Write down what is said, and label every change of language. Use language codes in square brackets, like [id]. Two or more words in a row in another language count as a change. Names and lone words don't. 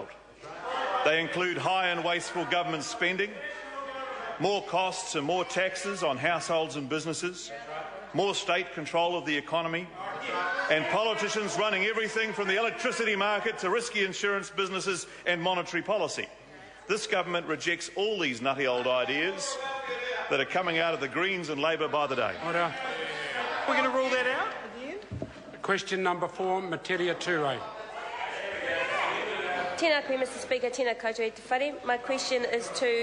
[en] They include high and wasteful government spending, more costs and more taxes on households and businesses, more state control of the economy, and politicians running everything from the electricity market to risky insurance businesses and monetary policy. This government rejects all these nutty old ideas that are coming out of the Greens and Labor by the day. Order. We're going to rule that out? Question number 4, Maliyyə Ture. [mi] Tēnā koe, [en] Mr Speaker, [mi] tēnā koutou e te whare. [en] My question is to